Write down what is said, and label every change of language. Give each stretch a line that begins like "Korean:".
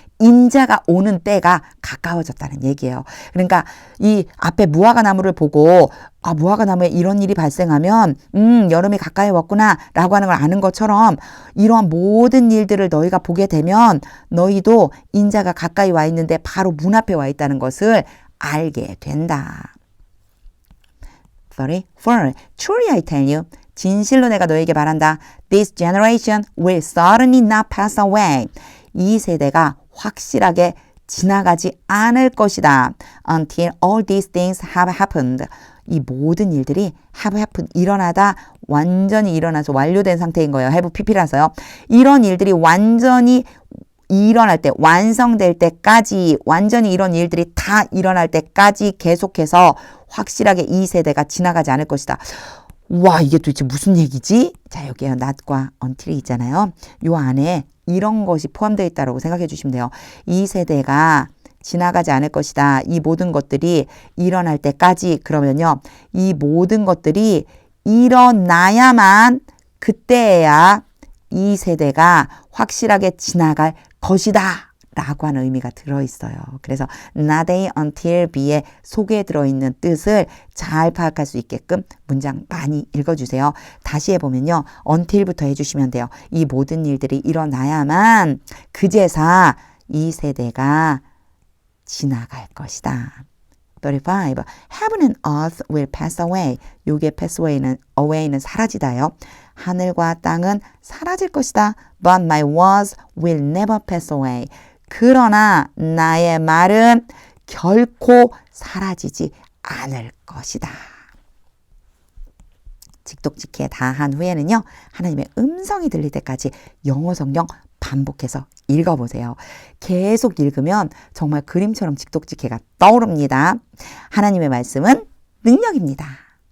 Korean: 인자가 오는 때가 가까워졌다는 얘기예요. 그러니까 이 앞에 무화과 나무를 보고 무화과 나무에 이런 일이 발생하면 여름이 가까이 왔구나 라고 하는 걸 아는 것처럼 이러한 모든 일들을 너희가 보게 되면 너희도 인자가 가까이 와 있는데 바로 문 앞에 와 있다는 것을 알게 된다.
English: 34. Truly I tell you.
Korean: 진실로 내가 너에게 말한다.
English: This generation will certainly not pass away.
Korean: 이 세대가 확실하게 지나가지 않을 것이다.
English: Until all these things have happened.
Korean: 이 모든 일들이
English: have happened,
Korean: 일어나다 완전히 일어나서 완료된 상태인 거예요. have pp라서요. 이런 일들이 완전히 일어날 때, 완성될 때까지, 완전히 이런 일들이 다 일어날 때까지 계속해서 확실하게 이 세대가 지나가지 않을 것이다. 와, 이게 도대체 무슨 얘기지? 자, 여기에 not과 until이 있잖아요. 요 안에 이런 것이 포함되어 있다고 생각해 주시면 돼요. 이 세대가 지나가지 않을 것이다. 이 모든 것들이 일어날 때까지. 그러면요, 이 모든 것들이 일어나야만 그때야 이 세대가 확실하게 지나갈 것이다 라고 하는 의미가 들어있어요. 그래서 not a until be의 속에 들어있는 뜻을 잘 파악할 수 있게끔 문장 많이 읽어주세요. 다시 해보면요, until부터 해주시면 돼요. 이 모든 일들이 일어나야만 그제서 이 세대가 지나갈 것이다. 35.
English: Heaven and earth will pass away.
Korean: 요게 pass away는 사라지다요. 하늘과 땅은 사라질 것이다.
English: But my words will never pass away.
Korean: 그러나 나의 말은 결코 사라지지 않을 것이다. 직독직해 다 한 후에는요, 하나님의 음성이 들릴 때까지 영어 성경 반복해서 읽어보세요. 계속 읽으면 정말 그림처럼 직독직해가 떠오릅니다. 하나님의 말씀은 능력입니다.